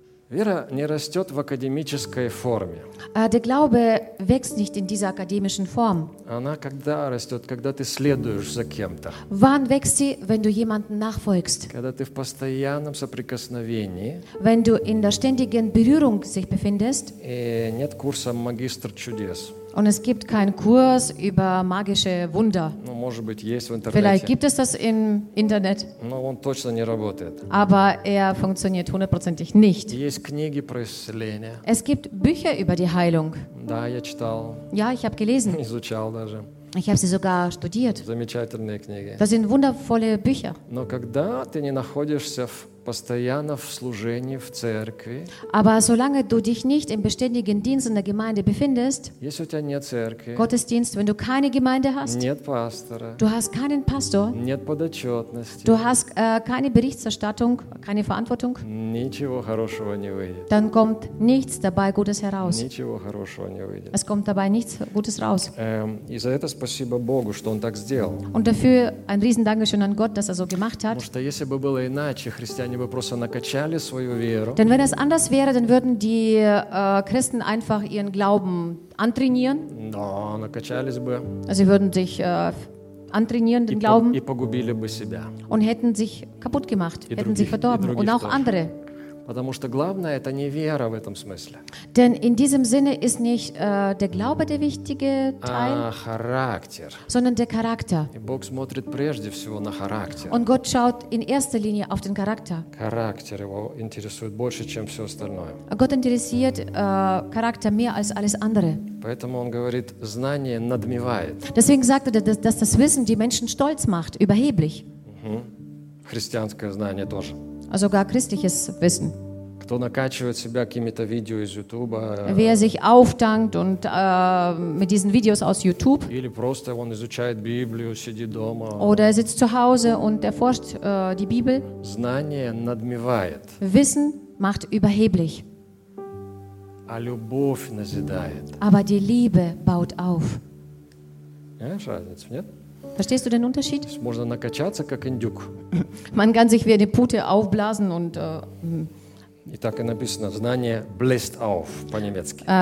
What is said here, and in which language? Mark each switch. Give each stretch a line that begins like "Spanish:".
Russian: Вера не растет в академической форме.
German: Der Glaube wächst nicht in dieser akademischen Form.
Russian: Она когда растет, когда ты следуешь за кем-то.
German: Wann wächst sie, wenn du jemanden nachfolgst?
Russian: Когда ты в постоянном соприкосновении.
German: Wenn du in der ständigen Berührung sich befindest.
Russian: И нет курса «Магистр чудес».
German: Und es gibt keinen Kurs über magische Wunder.
Russian: Ну, может быть, есть в интернете.
German: Vielleicht gibt es das im Internet.
Russian: Но он точно не работает.
German: Aber er funktioniert hundertprozentig nicht.
Russian: Есть книги про исцеление.
German: Es gibt Bücher über die Heilung.
Russian: Да, я читал.
German: Ja, ich habe gelesen.
Russian: Изучал даже.
German: Ich habe sie sogar studiert.
Russian: Замечательные книги.
German: Das sind wundervolle Bücher.
Russian: Но когда ты не находишься в постоянно в служении в церкви.
German: Aber solange du dich nicht im beständigen Dienst in der Gemeinde befindest.
Russian: Если у тебя нет церкви.
German: Gottesdienst, wenn du keine Gemeinde hast.
Russian: Нет пастора.
German: Du hast keinen Pastor.
Russian: Нет подотчетности.
German: Du hast keine Berichterstattung, keine Verantwortung.
Russian: Ничего хорошего не выйдет.
German: Dann kommt nichts dabei Gutes heraus.
Russian: Ничего хорошего не выйдет.
German: Es kommt dabei nichts Gutes raus.
Russian: И за это спасибо Богу, что он так сделал.
German: Und dafür ein riesen Dankeschön an Gott, dass er so gemacht hat.
Russian: Потому что если бы было иначе, христиане они бы просто накачали свою веру.
German: Denn wenn es anders wäre, dann würden die Christen einfach ihren Glauben antrainieren.
Russian: Да, накачались бы.
German: Sie würden sich antrainieren, den Glauben.
Russian: И погубили бы себя.
German: Und hätten sich kaputt gemacht, hätten sich verdorben. Und auch andere.
Russian: Потому что главное это не вера в этом смысле.
German: Denn in diesem Sinne ist nicht der Glaube der wichtige Teil, Charakter. Sondern der Charakter.
Russian: И Бог смотрит прежде всего на характер.
German: Und Gott schaut in erster Linie auf den Charakter.
Russian: Характер его интересует больше, чем все остальное.
German: Gott interessiert Charakter mehr als alles andere.
Russian: Поэтому он говорит, знание надмевает.
German: Deswegen sagt er, dass das Wissen die Menschen stolz macht, überheblich.
Russian: Христианское знание тоже.
German: Sogar christliches Wissen.
Russian: Кто накачивает себя какими-то видео из YouTube?
German: Wer sich auftankt und mit diesen Videos aus YouTube?
Russian: Или просто он изучает Библию, сидит дома.
German: Oder er sitzt zu Hause und erforscht die Bibel.
Russian: Знание надмевает.
German: Wissen macht überheblich.
Russian: А любовь назидает.
German: Aber die Liebe baut auf.
Russian: Понимаешь разницу, нет?
German: Verstehst du den Unterschied?
Russian: Можно накачаться как индюк.
German: Man kann sich wie eine Pute aufblasen und.
Russian: И так и написано, знание
German: bläst auf
Russian: по-немецки.